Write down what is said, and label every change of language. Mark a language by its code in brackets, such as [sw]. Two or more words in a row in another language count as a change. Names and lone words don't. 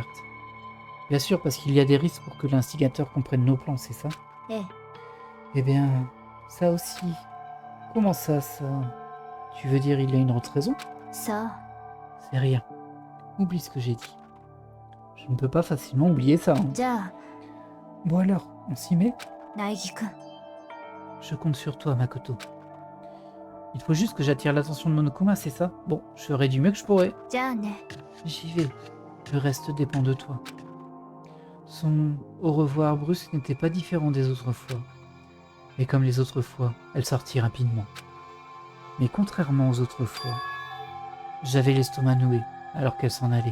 [fr] Bien sûr, parce qu'il y a des risques pour que l'instigateur comprenne nos plans, c'est ça? [ja] ええ [fr] Eh bien, ça aussi. Comment ça? Tu veux dire il y a une autre raison? [ja] さあ [fr] C'est rien. Oublie ce que j'ai dit. Je ne peux pas facilement oublier ça. Hein. [ja] じゃあ [fr] Bon alors, on s'y met? [ja] 苗木くん [fr] Je compte sur toi, Makoto. Il faut juste que j'attire l'attention de Monokuma, c'est ça? Bon, je ferai du mieux que je pourrai. [ja] じゃあね [fr] J'y vais. Le reste dépend de toi. Son au revoir brusque n'était pas différent des autres fois. Et comme les autres fois, elle sortit rapidement. Mais contrairement aux autres fois, j'avais l'estomac noué alors qu'elle s'en allait.